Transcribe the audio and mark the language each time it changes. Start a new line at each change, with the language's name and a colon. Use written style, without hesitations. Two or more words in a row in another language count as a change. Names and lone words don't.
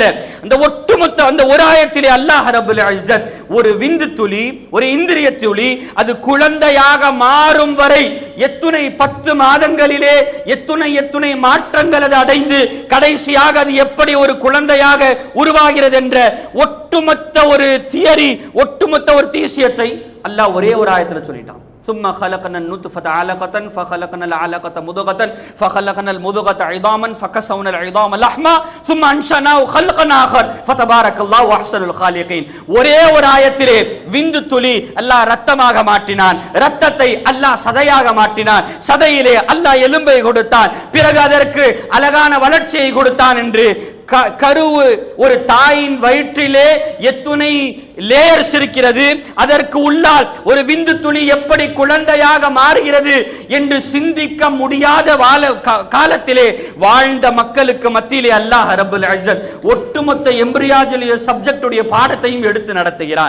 Tamil: அந்த ஒட்டுமொத்த அந்த ஒரு ஆயத்திலே அல்லாஹ்
Arabic: رب العزة
Tamil: ஒரு விந்து துளி, ஒரு இந்திரிய துளி, அது குழந்தையாக மாறும் வரை எத்துணை 10 மாதங்களிலே எத்துணை மாற்றங்கள் அது அடைந்து கடைசியாக அது எப்படி ஒரு குழந்தையாக உருவாகிறது என்ற ஒட்டுமொத்த ஒரு தியரி, ஒட்டுமொத்த ஒரு தீசியத்தை அல்லாஹ் ஒரே ஒரு ஆயத்துல சொல்லிட்டான்.
Arabic: ثم خلقنا النطفة علقة فخلقنا العلقة مضغة فخلقنا المضغة عظاما فكسونا العظام لحما ثم أنشأناه خلقا آخر فتبارك الله أحسن الخالقين.
Tamil: ஒரே ஒரு ஆயத்திலே விந்து துளி அல்லாஹ் இரத்தமாக மாற்றினான், இரத்தத்தை அல்லாஹ் சதையாக மாற்றினான், சதையிலே அல்லாஹ் எலும்பை கொடுத்தான், பிறகு அதற்கு அழகான வளர்ச்சியை கொடுத்தான் என்று கருவு ஒரு தாயின் வயிற்றிலே எத்துணை லேயர்ஸ் இருக்கிறது, அதற்கு உள்ளால் ஒரு விந்து துளி எப்படி குழந்தையாக மாறுகிறது என்று சிந்திக்க முடியாத காலத்திலே வாழ்ந்த மக்களுக்கு மத்தியிலே அல்லாஹ்
Arabic: رب العزة
Tamil: ஒட்டுமொத்த
English: embryology subjectடுடைய
Tamil: பாடத்தையும் எடுத்து நடத்துகிறான்.